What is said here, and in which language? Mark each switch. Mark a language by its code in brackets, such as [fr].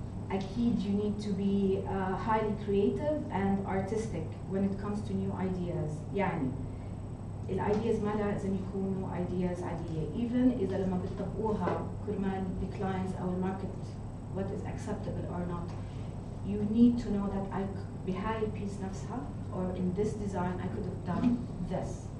[ar] أكيد [en] you need to be highly creative and artistic when it comes to new ideas. [ar] يعني الايدياز ما لازم يكونوا ideas عادية. [en] Even [ar] إذا لما بتطبقوها كرمال [en] the clients [ar] أو الماركت [en] what is acceptable or not. You need to know that [ar] بهاي البيس نفسها [en] or in this design I could have done this.